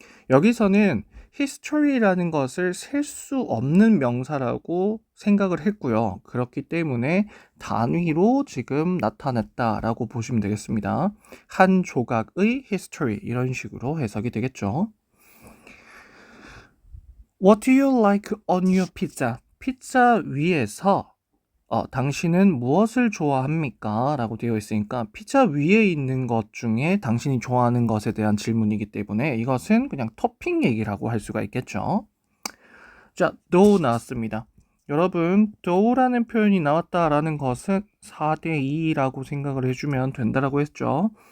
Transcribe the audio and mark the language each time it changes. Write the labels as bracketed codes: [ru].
[ko] 여기서는 history라는 것을 셀 수 없는 명사라고 생각을 했고요. 그렇기 때문에 단위로 지금 나타냈다라고 보시면 되겠습니다. 한 조각의 history, 이런 식으로 해석이 되겠죠. [en] What do you like on your pizza? [ko] 피자 위에서 당신은 무엇을 좋아합니까? 라고 되어 있으니까 피자 위에 있는 것 중에 당신이 좋아하는 것에 대한 질문이기 때문에 이것은 그냥 토핑 얘기라고 할 수가 있겠죠. 자, dough 나왔습니다. 여러분, dough라는 표현이 나왔다라는 것은 4대2라고 생각을 해주면 된다라고 했죠.